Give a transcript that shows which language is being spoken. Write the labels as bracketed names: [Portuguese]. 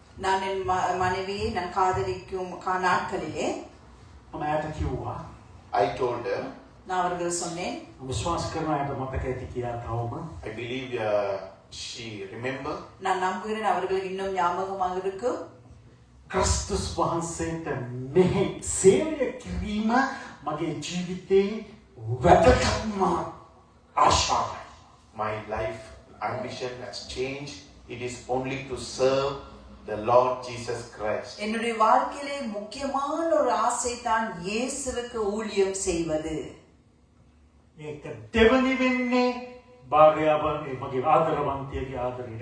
[Tamil] நான் என் மனைவியை நான் காதலிக்கும் நாட்களிலே [Sinhala] මම ඇයට කිව්වා [English] I told her, [Tamil] நான் அவர்கள் சொன்னேன், [Sinhala] විශ්වාස කරන අයට මතක ඇති කියලා තවම [English] I believe she remember, [Tamil] நான் நம்புகிறேன் அவர்களுக்கு இன்னும் ஞாபகமாக இருக்கும். [Sinhala] ක්‍රිස්තුස් වහන්සේට මෙහි සේවය කිරීම මගේ ජීවිතේ වැදගත්ම ආශාවයි. [English] my life ambition has changed. It is only to serve the Lord Jesus Christ. [Tamil] என்னுடைய வாழ்க்கையிலே முக்கியமான ஒரு ஆசை தான் இயேசுவுக்கு ஊழியம் செய்வது. [Sinhala] ඒක දෙවනි වෙන්නේ භාර්යාව මගේ ආදරවන්තියගේ ආදරයට.